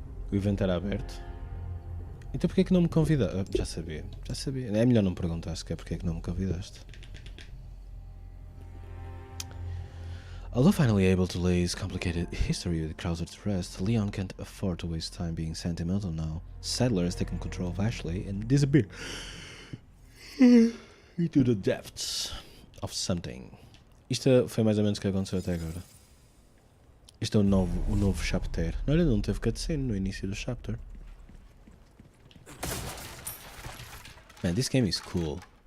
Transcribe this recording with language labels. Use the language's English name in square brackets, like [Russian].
[Portuguese] O evento era aberto. Então porquê é que não me convidaste? Já sabia. É melhor não perguntar sequer porque é que não me convidaste. [English] Although finally able to lay his complicated history with Krauser to rest, Leon can't afford to waste time being sentimental now. Sadler has taken control of Ashley and disappeared into the depths of something. [Portuguese] Isto foi mais ou menos o que aconteceu até agora. Isto é o novo chapter. Olha, não teve cutscene no início do chapter. [English] Man, this game is cool.